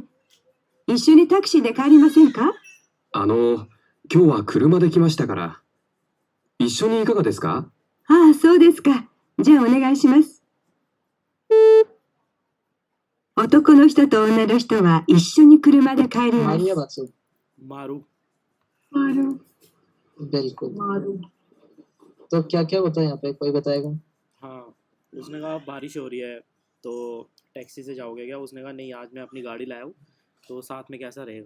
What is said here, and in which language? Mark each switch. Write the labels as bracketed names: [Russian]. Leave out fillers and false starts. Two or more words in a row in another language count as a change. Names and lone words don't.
[Japanese] 一緒にタクシーで帰りませんか？今日は車で来ましたから。一緒にいかがですか？ああ、そうですか。じゃあお願いします。男の人と女の人は一緒に車で帰りま [Hindi] मारू या [Japanese] す。 [Hindi] बासु? मारू मारू बिल्कुल। मारू तो क्या क्या होता है यहाँ पे, कोई बताएगा? हाँ उसने कहा बारिश हो रही है तो टैक्सी से जाओगे क्या? उसने कहा नहीं आज मैं अपनी गाड़ी लाया हूँ तो साथ में कैसा रहेगा?